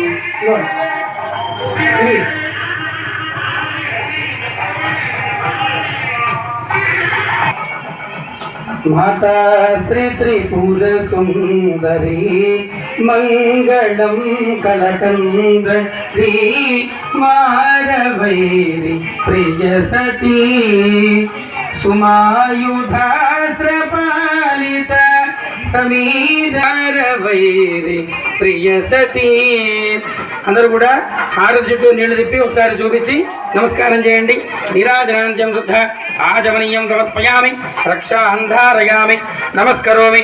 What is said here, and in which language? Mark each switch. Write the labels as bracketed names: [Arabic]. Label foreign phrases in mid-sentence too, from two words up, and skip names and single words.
[Sanskrit] माता श्री त्रिपुर सुंदरी मंगलम कलकंदरी मारवैरी प्रिय सती सुमायुधास्त्रपालित समीरवैरि प्रिय सती. [Telugu] అందరూ కూడా హారతి చుట్టూ నీళ్లు తిప్పి ఒకసారి చూపించి నమస్కారం చేయండి. [Sanskrit] नीराजनान्त्यं शुद्ध आजमनीयं समर्पयामि रक्षान्धारयामि नमस्करोमि.